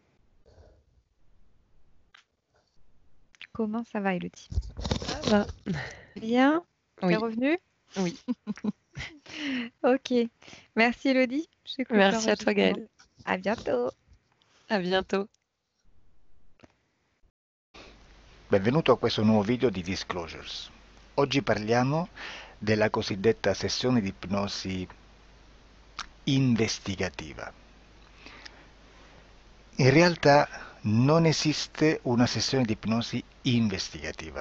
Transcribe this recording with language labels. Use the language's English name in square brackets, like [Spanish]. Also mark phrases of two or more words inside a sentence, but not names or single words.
[French] Comment ça va, Elodie? Ça va. Bien? T'es Oui, revenu? oui. Ok. Merci, Elodie. Je coupe Merci à toi, l'enregistrement. Gaëlle. À bientôt. À bientôt. [Italian] Benvenuto a questo nuovo video di Disclosures. Oggi parliamo della cosiddetta sessione di ipnosi investigativa. In realtà non esiste una sessione di ipnosi investigativa.